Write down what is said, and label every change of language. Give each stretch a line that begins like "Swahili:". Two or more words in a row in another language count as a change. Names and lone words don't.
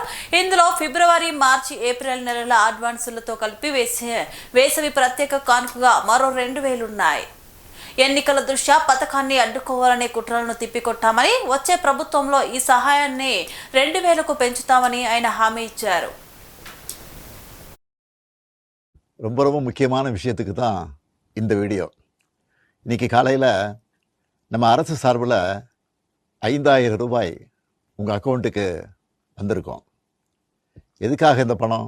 Telugu: ఇందులో ఫిబ్రవరి, మార్చి, ఏప్రిల్ నెలల అడ్వాన్సులతో కలిపి వేసవి ప్రత్యేక కానుకగా మరో 2,000 ఉన్నాయి. ఎన్నికల దృష్ట్యా పథకాన్ని అడ్డుకోవాలనే కుట్రలను తిప్పికొట్టామని, వచ్చే ప్రభుత్వంలో ఈ సహాయాన్ని 2,000కు పెంచుతామని ఆయన హామీ ఇచ్చారు.
Tamil: ரொம்ப ரொம்ப முக்கியமான விஷயத்துக்கு தான் இந்த வீடியோ. இன்றைக்கி காலையில் நம்ம அரசு சார்பில் 5,000 ரூபாய் உங்கள் அக்கௌண்ட்டுக்கு வந்திருக்கோம். எதுக்காக இந்த பணம்?